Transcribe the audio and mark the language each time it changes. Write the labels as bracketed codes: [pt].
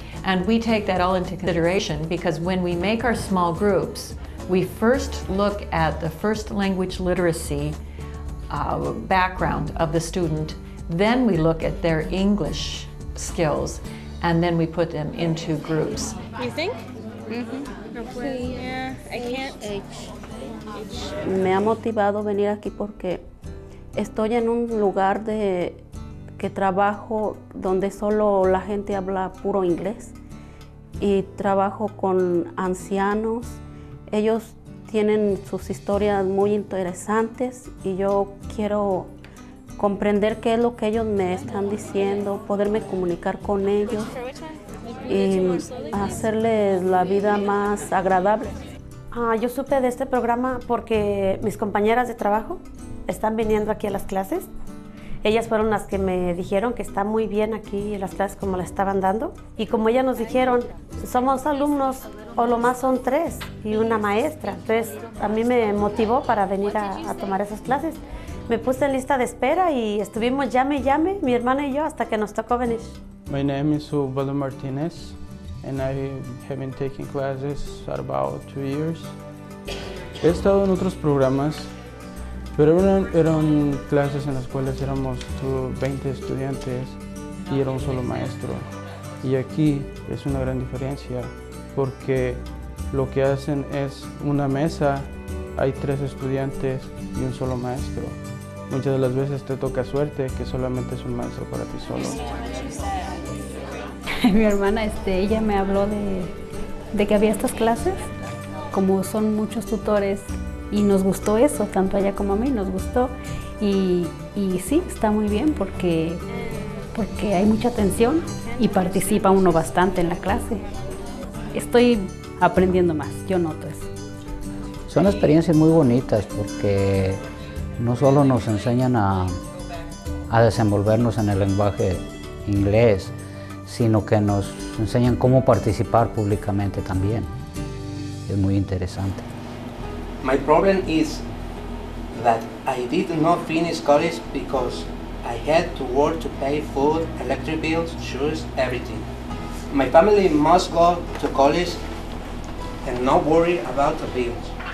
[en] And we take that all into consideration, because when we make our small groups, we first look at the first language literacy background of the student, then we look at their English skills, and then we put them into groups. You think? Yeah, I can't. [es] Me ha motivado venir aquí porque estoy en un lugar que trabajo donde solo la gente habla puro inglés, y trabajo con ancianos. Ellos tienen sus historias muy interesantes y yo quiero comprender qué es lo que ellos me están diciendo, poderme comunicar con ellos y hacerles la vida más agradable. Yo supe de este programa porque mis compañeras de trabajo están viniendo aquí a las clases. Ellas fueron las que me dijeron que está muy bien aquí las clases como las estaban dando. Y como ellas nos dijeron, somos alumnos, o lo más son 3 y una maestra. Entonces a mí me motivó para venir a tomar esas clases. Me puse en lista de espera y estuvimos llame y llame, mi hermana y yo, hasta que nos tocó venir. [en] My name is Ubaldo Martinez, and I have been taking classes for about 2 years. [es] He estado en otros programas, pero eran clases en las cuales éramos 20 estudiantes y era un solo maestro. Y aquí es una gran diferencia porque lo que hacen es una mesa, hay 3 estudiantes y un solo maestro. Muchas de las veces te toca suerte que solamente es un maestro para ti solo. Mi hermana, ella me habló de que había estas clases, como son muchos tutores, y nos gustó eso, tanto a ella como a mí nos gustó. Y sí, está muy bien porque hay mucha atención y participa uno bastante en la clase. Estoy aprendiendo más, yo noto eso. Son experiencias muy bonitas porque no solo nos enseñan a desenvolvernos en el lenguaje inglés, sino que nos enseñan cómo participar públicamente también. Es muy interesante. [en] My problem is that I did not finish college because I had to work to pay food, electric bills, shoes, everything. My family must go to college and not worry about the bills.